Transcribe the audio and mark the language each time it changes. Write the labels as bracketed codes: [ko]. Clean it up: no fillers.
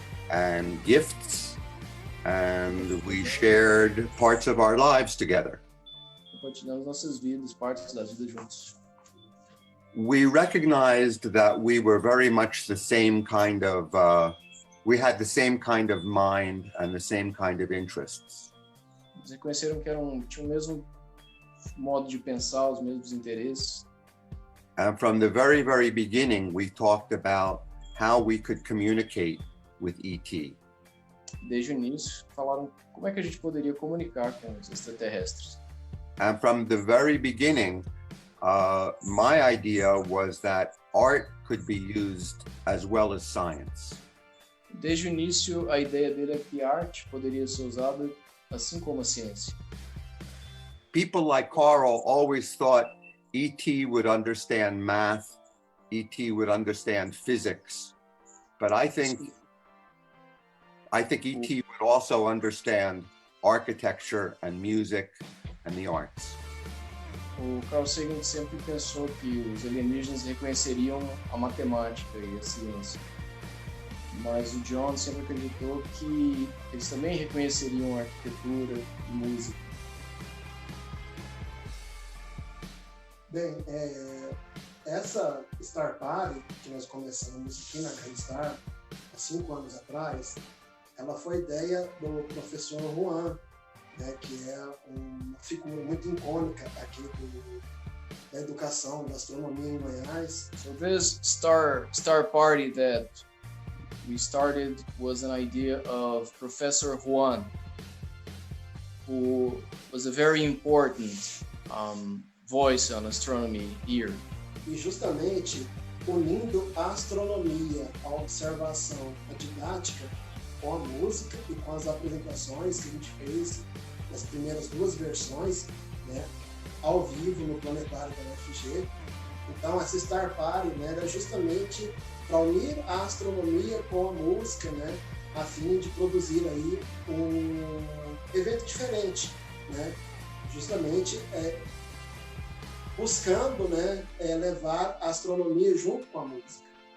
[en] and gifts, and we shared parts of our lives together. [pt] compartilhamos nossas vidas, partes da vida juntos. [en] We recognized that we were very much the same kind of, we had the same kind of mind and the same kind of interests. [pt] Eles reconheceram que tinham o mesmo modo de pensar, os mesmos interesses. [en] And from the very, very beginning, we talked about how we could communicate with ET. [pt] Desde o início, falaram como é que a gente poderia comunicar com os extraterrestres. [en] And from the very beginning, my idea was that art could be used as well as science. [pt] Desde o início, a ideia dele é que a arte poderia ser usada assim como a ciência. [en] People like Carl always thought ET would understand math, ET would understand physics, but I think ET would also understand architecture and music and the arts. [pt] O Carl Sagan sempre pensou que os alienígenas reconheceriam a matemática e a ciência. mas o John sempre acreditou que eles também reconheceriam a arquitetura e música. Bem, essa Star Party que nós começamos aqui na Gunstar há 5 anos atrás, ela foi ideia do professor Juan, né, que é uma figura muito icônica aqui da educação, da astronomia em Goiás. [en] So this Star Party that we started was an idea of Professor Juan, who was a very important voice on astronomy here. [pt] E justamente unindo a astronomia, a observação, a didática com a música e com as apresentações que a gente fez nas primeiras 2 versões, né, ao vivo no planetário da UFG. Então essa Star Party, né, era justamente para unir a astronomia com a música, né, a fim de produzir aí um evento diferente, né, justamente buscando, né, levar a astronomia junto com a música.